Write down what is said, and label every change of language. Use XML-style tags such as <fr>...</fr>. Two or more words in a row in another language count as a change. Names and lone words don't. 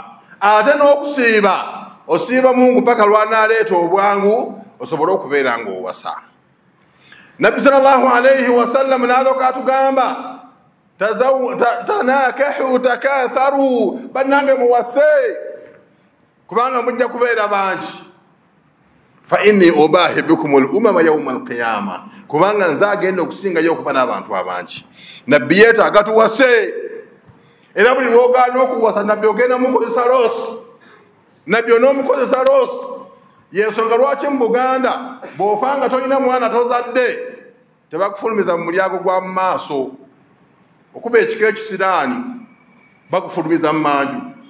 <lg>Ate n'okusiiba osiiba Mungu paka lwanaaleeta obwangu osobole okubeera ng'owasa. Nabbi</lg> <ar>sallallahu alayhi wasallam</ar> <lg>n'aloka atugamba</lg> <ar>tanakahu takatharu,</ar> <lg>bannange muwase kubanga mujja kubeera bangi.</lg> <ar>Fa inni ubahi bikum al-umama yawma al-qiyama,</ar> <lg>kubanga nze agenda okusingayo okuba n'abantu abangi. Nabbi yeetaaga tuwase, era buli lwogaana okuwasa Nabbi ogenda mukozesa loosi, Nabbi onoomukozesa loosi. Yensonga lwaki mu Buganda bw'ofanga tolina mwana tozadde tebakufulumiza mu mulyango gwa mu maaso, okuba ekiko ekisiraani bakufulumiza mu manju.</lg>